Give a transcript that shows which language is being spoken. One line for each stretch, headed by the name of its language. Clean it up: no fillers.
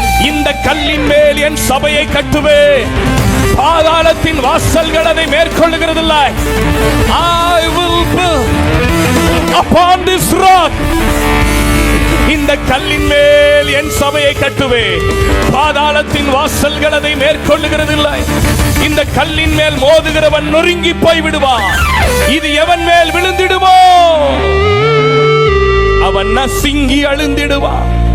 Tamil: இந்த கல்லின் மேல் என் சபையை கட்டுவே, பாதாளத்தின் வாசல்கள் அதை மேற்கொள்ளுகிறதில்லை.
English: I will build upon this rock.
Tamil: இந்த கல்லின் மேல் என் சபையை கட்டுவே, பாதாளத்தின் வாசல்கள் அதை மேற்கொள்ளுகிறதில்லை. இந்த கல்லின் மேல் மோதுகிறவன் நொறுங்கி போய் விடுவான். இது எவன் மேல் விழுந்திடுமோ அவன் நசுங்கி அழுந்திடுவான்.